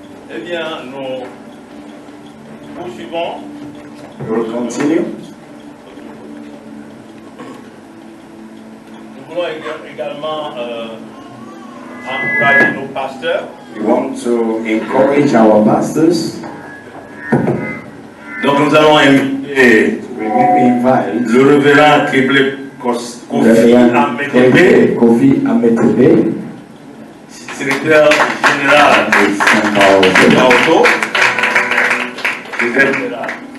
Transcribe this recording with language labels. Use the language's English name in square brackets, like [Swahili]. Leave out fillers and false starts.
[French] Eh bien, nous poursuivons. [English] We will continue. [French] Nous voulons également encourager nos pasteurs. [English] We want to encourage our pastors. [French] Donc nous allons inviter [English] We will invite [French] le révérend Keble Kofi [English] Reverend [French] Ametebe, [English] Kofi Ametebe, [French] secrétaire général de Saint-Paulo, secrétaire général.